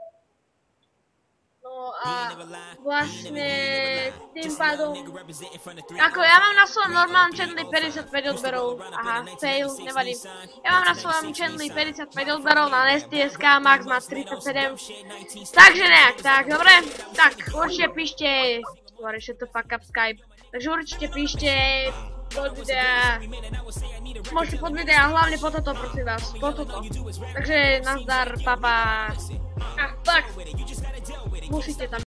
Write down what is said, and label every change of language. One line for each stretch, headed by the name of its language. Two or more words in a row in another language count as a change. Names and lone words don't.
Slovak: No a vlastne tým pádom, ako ja mám na svojom normálnom channeli 55 odberov, aha, fail, nevadí. Ja mám na svojom channeli 55 odberov, na STSK Max má 37, takže nejak, tak dobre, tak určite píšte,
English: shut the fuck up Skype,
Slovak: takže určite píšte pod videa, môžete pod videa, hlavne po toto, prosím vás, po toto. Takže nazdar, papa. Fuck, musíte tam.